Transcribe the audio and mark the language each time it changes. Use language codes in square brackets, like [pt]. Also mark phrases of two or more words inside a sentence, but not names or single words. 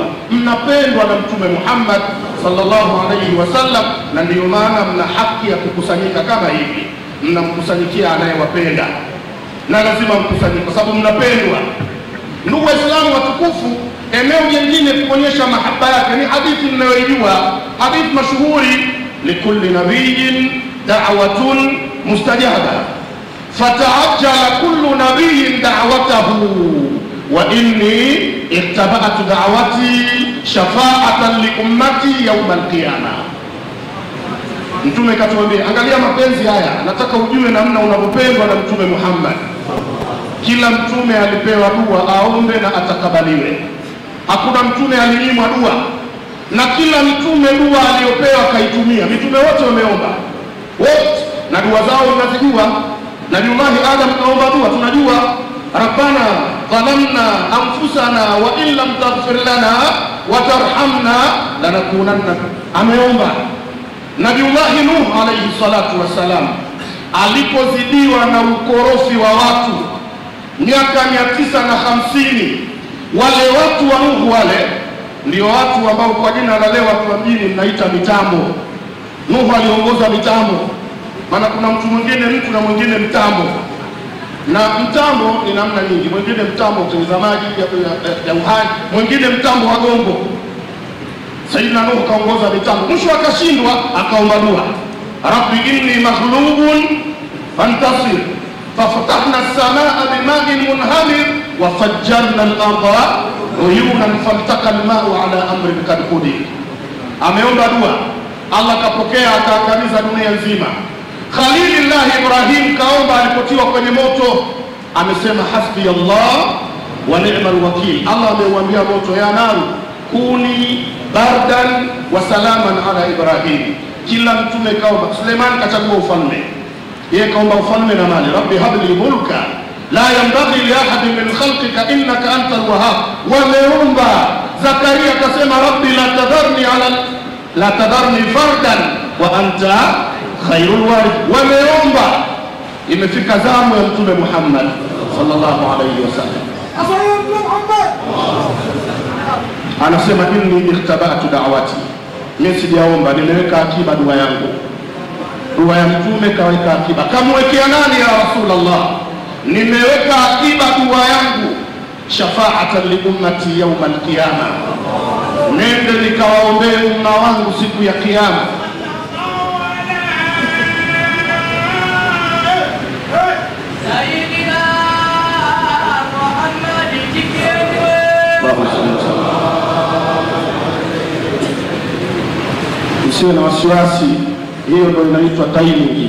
[sw] Mnapendwa na Mtume Muhammad [ar] صلى الله عليه وسلم, [sw] na ndiyo maana mna haki ya kukusanyika kama hivi. Mnamkusanyikia anayewapenda, na lazima mkusanyike kwa sababu mnapendwa. Ndugu Waislamu watukufu, eneo jingine kuonyesha mahaba yake ni hadithi mnayoijua, hadithi mashuhuri, [ar] لكل نبي دعوة مستجابة فتعجل كل نبي دعوته وإني اختبأت دعوتي شفاعة لأمتي يوم القيامة. [sw] Mtume katuambia, angalia mapenzi haya, nataka ujue namna unavyopendwa na Mtume Muhammad. Kila mtume alipewa dua aombe na atakabaliwe. Hakuna mtume alinyimwa dua, na kila mtume dua aliyopewa kaitumia. Mitume wote wameomba wote, na dua zao tunazijua. Nabiullahi Adam kaomba dua, tunajua [ar] ربنا ظلمنا أنفسنا وإن لم تغفر لنا وترحمنا لنكونن, [sw] ameomba. Nabiullahi Nuh [ar] عليه الصلاة والسلام [sw] alipozidiwa na ukorofi wa watu miaka 950, wale watu wa Nuh wale ndio watu ambao kwa jina la leo watu wa mjini mnaita mitambo. Nuh aliongoza mitambo, maana kuna mtu mwingine mtu na mwingine mtambo, na mtambo ni namna nyingi. Mwingine mtambo kutengeneza maji ya uhai, mwingine mtambo wa gongo. Sayyidina Nuh kaongoza mitambo, mwisho akashindwa, akaomba dua, [ar] رب إني مغلوب فانتصر ففتحنا السماء بماء منهمر وفجرنا الأرض عيونا فالتقى الماء على أمر قد قدر. [sw] Ameomba dua, Allah kapokea, akaangamiza dunia nzima. Khalilullah Ibrahim kaomba alipotiwa kwenye moto, amesema [ar] حسبي الله ونعم الوكيل. Allah [sw] amemwambia moto, [ar] يا نار كوني بردا وسلاما على إبراهيم. [sw] Kila mtume kaomba. Suleiman kachagua ufalme, yeye kaomba ufalme na mali, [ar] رب هب لي ملكا لا ينبغي لأحد من خلقك إنك أنت الوهاب. [sw] Wameomba. [ar] Zakaria akasema رب لا تذرني فردا وأنت خير الوارثين. [sw] Wameomba. Imefika zamu ya Mtume Muhammad [ar] صلى الله عليه وسلم, [sw] anasema [ar] إني اختبأت دعوتي, [sw] mimi sijaomba, nimeweka akiba dua yangu. Dua ya Mtume kaweka akiba. Kamwekea nani ya Rasulullah? Nimeweka akiba dua yangu, [ar] شفاعة لأمتي يوم القيامة, [sw] nende nikawaombee umma wangu siku ya kiyama. Usiwe na wasiwasi, hiyo ndio inaitwa timing.